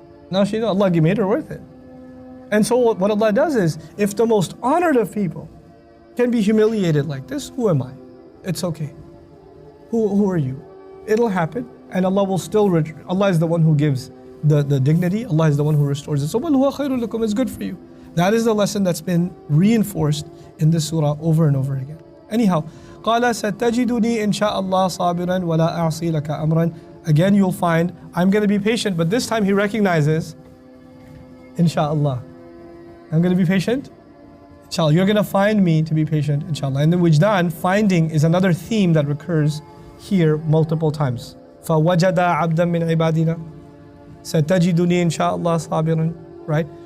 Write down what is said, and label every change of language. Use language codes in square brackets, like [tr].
[en] Now she knows Allah made her worth it. And so what Allah does is, if the most honored of people can be humiliated like this, who am I? It's okay. Who are you? It'll happen, and Allah will still, Allah is the one who gives the dignity, Allah is the one who restores it. So, [ar] وَالْهُوَ خَيْرٌ لَكُمْ [en] is good for you. That is the lesson that's been reinforced in this surah over and over again. Anyhow, [ar] قَالَ سَتَجِدُنِي إِنْ شَاءَ اللَّهُ صَابِرًا وَلَا أَعْصِي لَكَ أَمْرًا. [en] Again, you'll find, I'm going to be patient, but this time he recognizes, inshallah. I'm going to be patient. Inshallah, you're going to find me to be patient, inshallah. And the wijdan, finding, is another theme that recurs here multiple times. [ar] فَوَجَدَ عَبْدًا مِّنْ عِبَادِنَا سَتَجِدُنِي إِنْ شَاءَ اللَّهُ صَابِرًا. [en] Right?